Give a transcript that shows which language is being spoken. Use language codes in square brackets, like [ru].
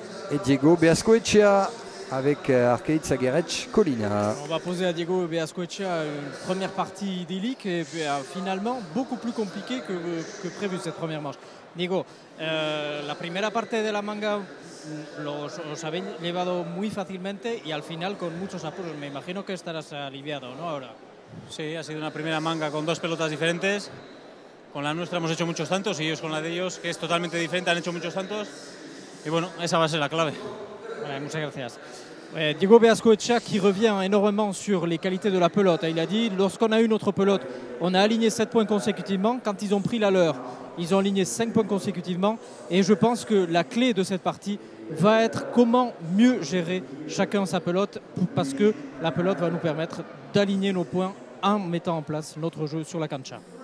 [fr] Et Diego Beascoechea avec Arcade Sagerec Colina. On va poser à Diego Beascoechea une première partie idyllique et puis, finalement beaucoup plus compliquée que prévu cette première manche. [es] Diego, la primera parte de la manga los habéis llevado muy fácilmente y al final con muchos apuros. Me imagino que estarás aliviado, ¿no? Ahora. Sí, ha sido una primera manga con dos pelotas diferentes. Con la nuestra hemos hecho muchos tantos y ellos con la de ellos, que es totalmente diferente, han hecho muchos tantos. Y bueno, esa va a ser la clave. [fr] Voilà, [es] muchas gracias. [fr] Diego Beascoechea qui revient énormément sur les qualités de la pelote. Il a dit, lorsqu'on a eu notre pelote, on a aligné 7 points consécutivement. Quand ils ont pris la leur, ils ont aligné 5 points consécutivement. Et je pense que la clé de cette partie va être comment mieux gérer chacun sa pelote, parce que la pelote va nous permettre d'aligner nos points en mettant en place notre jeu sur la cancha.